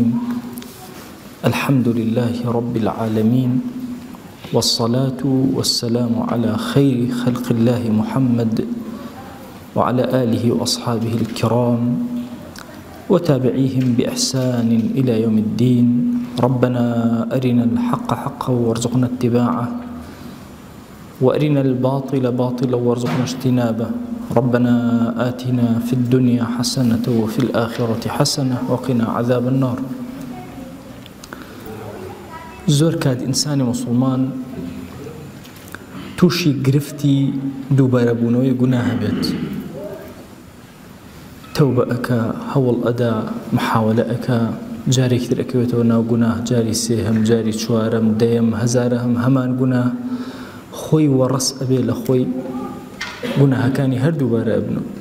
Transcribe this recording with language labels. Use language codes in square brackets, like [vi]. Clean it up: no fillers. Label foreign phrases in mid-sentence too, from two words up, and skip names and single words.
[ar] الحمد لله رب العالمين، والصلاة والسلام على خير خلق الله محمد وعلى آله وأصحابه الكرام وتابعيهم بإحسان إلى يوم الدين. ربنا أرنا الحق حقا وارزقنا اتباعه، وأرنا الباطل باطلا وارزقنا اجتنابه. ربنا آتنا في الدنيا حسنة وفي الآخرة حسنة وقنا عذاب النار. [ckb] زۆر کات ئینسانی مسلمان تووشی گرفتی دووبارەبوونەوەی گوناه هەبێت، تەوبە ئەکا، هەوڵ ئەدا، محاولە ئەکا، جارێکی تر ئەکەوێتەوە ناو گوناه، جاری سێهەم، جاری چوارەم، دەیەم، هەزارەهەم، هەمان گوناه خۆی وەڕەس ئەبێ لە خۆی گوناهەکانی هەر دووبارە ئەبنەوە.